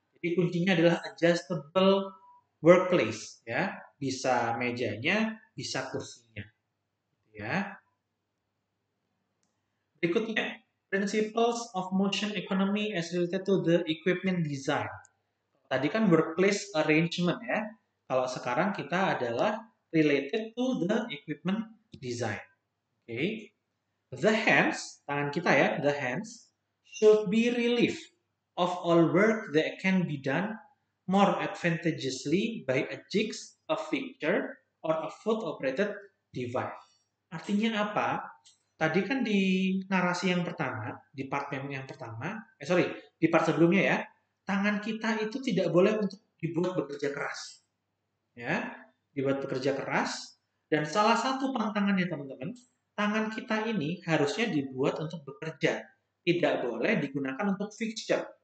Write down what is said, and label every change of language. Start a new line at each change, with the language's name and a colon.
Indonesian: Jadi kuncinya adalah adjustable workplace, ya, bisa mejanya, bisa kursinya, ya.
English: Berikutnya, principles of motion economy as related to the equipment design.
Indonesian: Tadi kan workplace arrangement ya. Kalau sekarang kita adalah
English: related to the equipment design.
Indonesian: Oke. Okay.
English: The hands,
Indonesian: tangan kita ya,
English: the hands should be relieved of all work that can be done more advantageously by a jigs, a fixture, or a foot operated device.
Indonesian: Artinya apa? Tadi kan di narasi yang pertama, di part yang pertama, di part sebelumnya ya, tangan kita itu tidak boleh untuk dibuat bekerja keras. Ya, dibuat bekerja keras, dan salah satu pantangannya teman-teman, tangan kita ini harusnya dibuat untuk bekerja, tidak boleh digunakan untuk fixture.